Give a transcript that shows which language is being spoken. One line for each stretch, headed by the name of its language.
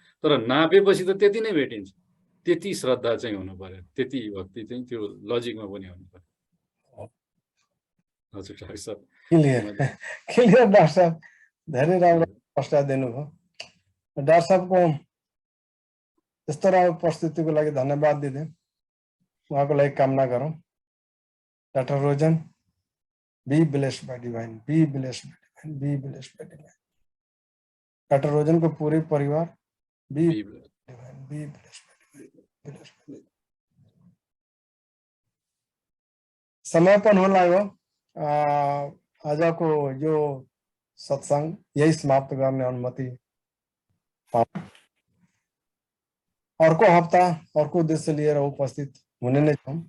Nepali: तर नापेपछि त त्यति नै भेटिन्छ। त्यति श्रद्धा चाहिँ हुनु पर्यो, त्यति भक्ति चाहिँ त्यो लजिकमा पनि हुनु पर्यो। हजुर डाक्टर साहब। क्लियर डाक्टर साहब, धेरै राम्रो प्रश्न दिनुभयो। डाक्टर साहबको यस्तो राम्रो प्रस्तुतिको लागि धन्यवाद दिँदै उहाँको लागि कामना गरौँ।
English: Doctor Rojan, be blessed by divine, be blessed by divine, be blessed by divine. Doctor Rojan
Hindi: को पूरे परिवार
English: Be divine, be blessed by divine.
Nepali: समापन हो लाग्यो। आजको यो सत्संग यही समाप्त गर्ने अनुमति पाऊँ। अर्को हप्ता अर्को उद्देश्य लिएर उपस्थित हुने नै छौँ।